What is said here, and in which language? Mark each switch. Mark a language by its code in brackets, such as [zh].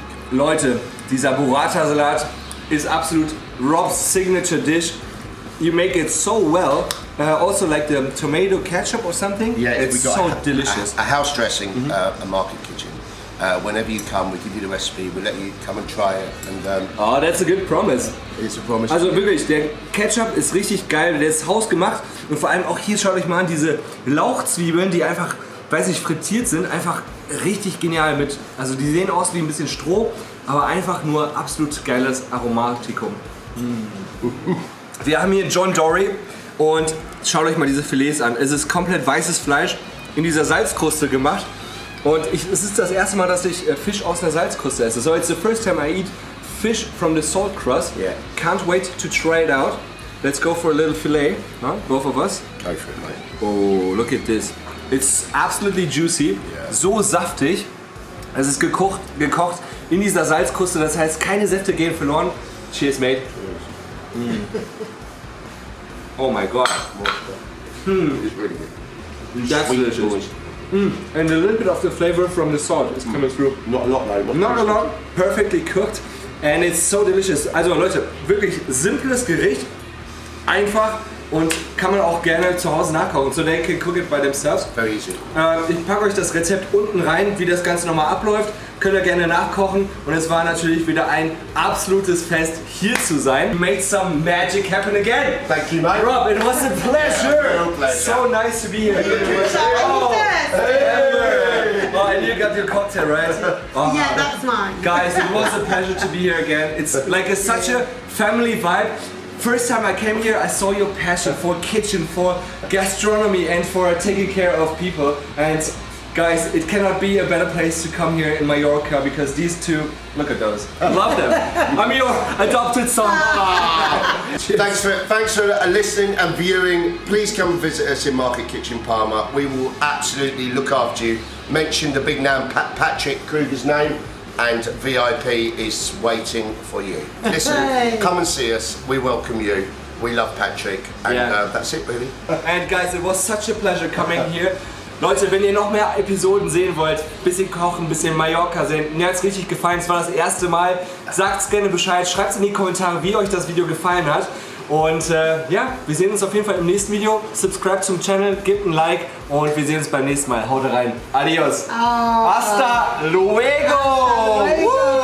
[de] Leute, dieser Burrata-Salat ist absolut Rob's signature dish. [en] You make it so well. Also like the tomato ketchup or something. Yeah, it's we got so delicious. A house dressing, a market kitchen. Whenever you come, we give you the recipe. We let you come and try it, and Oh, that's a good promise. it's a promise. [de] Also wirklich, der Ketchup ist richtig geil, der ist hausgemacht und vor allem auch hier, schaut euch mal an, diese Lauchzwiebeln, die einfach, weiß nicht, frittiert sind, einfach richtig genial mit, also die sehen aus wie ein bisschen Stroh, aber einfach nur absolut geiles Aromatikum. Wir haben hier John Dory und schaut euch mal diese Filets an. Es ist komplett weißes Fleisch in dieser Salzkruste gemacht und es ist das erste Mal, dass ich Fisch aus einer Salzkruste esse. [en] So it's the first time I eat fish from the salt crust. Yeah. Can't wait to try it out. Let's go for a little fillet, huh? Both of us. Go for it, mate. Oh, look at this. It's absolutely juicy, Yeah. [de] so saftig. Es ist gekocht in dieser Salzkruste, das heißt, keine Säfte gehen verloren. [en] Cheers, mate. Oh my god, It's really good. that's Sweet delicious. boys. And a little bit of the flavor from the salt is coming through. Not a lot though. Not a lot, perfectly cooked and it's so delicious. [de] Also Leute, wirklich simples Gericht, einfach und kann man auch gerne zu Hause nachkochen. [en] So they can cook it by themselves. Very easy. [de] Ich packe euch das Rezept unten rein, wie das Ganze nochmal abläuft. Könnt ihr gerne nachkochen und es war natürlich wieder ein absolutes Fest, hier zu sein. [en] Made some magic happen again. Thank you, mate. Rob, it was a pleasure. real pleasure. So nice to be here. Oh, hey. Oh, and you got your cocktail, right? Oh. Yeah, that's mine. Guys, it was a pleasure to be here again. It's like such a family vibe. First time I came here, I saw your passion for kitchen, for gastronomy and for taking care of people. And guys, it cannot be a better place to come here in Mallorca because these two, look at those. Love them. I'm your adopted son. Thanks for listening and viewing. Please come and visit us in Market Kitchen Palma. We will absolutely look after you. Mention the big man Patrick Kruger's name, and VIP is waiting for you. Listen, come and see us. We welcome you. We love Patrick, and that's it really. And guys, it was such a pleasure coming here. [de] Leute, wenn ihr noch mehr Episoden sehen wollt, bisschen kochen, bisschen Mallorca sehen, mir hat es richtig gefallen, es war das erste Mal, sagt's gerne Bescheid, schreibt in die Kommentare, wie euch das Video gefallen hat Und ja, wir sehen uns auf jeden Fall im nächsten Video. Subscribe zum Channel, gebt ein Like und wir sehen uns beim nächsten Mal. Haut rein. [es] Adios. Hasta luego.